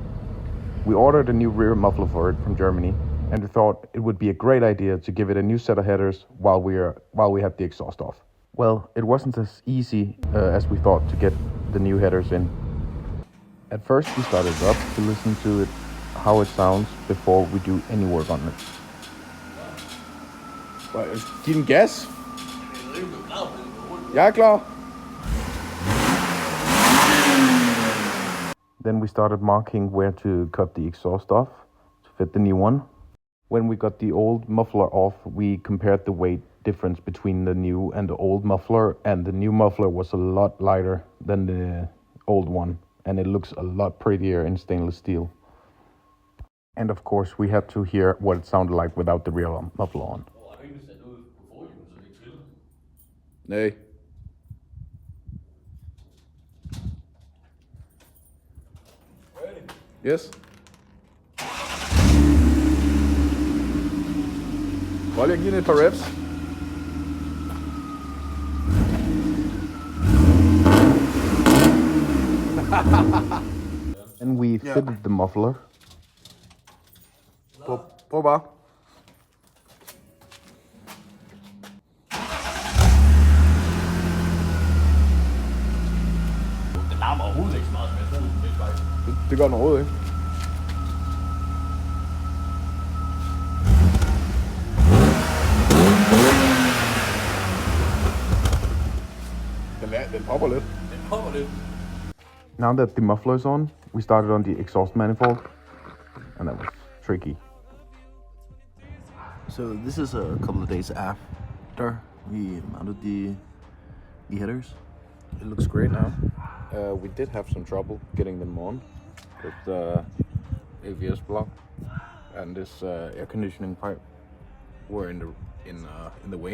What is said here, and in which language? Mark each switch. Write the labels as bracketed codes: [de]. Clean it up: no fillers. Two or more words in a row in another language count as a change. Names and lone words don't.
[en] We ordered a new rear muffler for it from Germany, and we thought it would be a great idea to give it a new set of headers while we had the exhaust off. Well, it wasn't as easy as we thought to get the new headers in. At first we started it up to listen to it, how it sounds before we do any work on it. [da] Giv den gas. Jeg er klar. [en] Then we started marking where to cut the exhaust off to fit the new one. When we got the old muffler off, we compared the weight difference between the new and the old muffler, and the new muffler was a lot lighter than the old one, and it looks a lot prettier in stainless steel. And of course, we had to hear what it sounded like without the real muffler on. [da] Nej. Yes. Prøv lige at give den et par reps. [en] And we fitted the muffler. [da] Prøv bare. Det larmer overhovedet ikke så meget, som jeg troede, det faktisk. Det gør den overhovedet ikke. Den popper lidt. Den popper lidt. [en] Now that the muffler is on, we started on the exhaust manifold, and that was tricky. So this is a couple of days after we mounted the headers. It looks great now. We did have some trouble getting them on with the AVS block and this air conditioning pipe were in the way,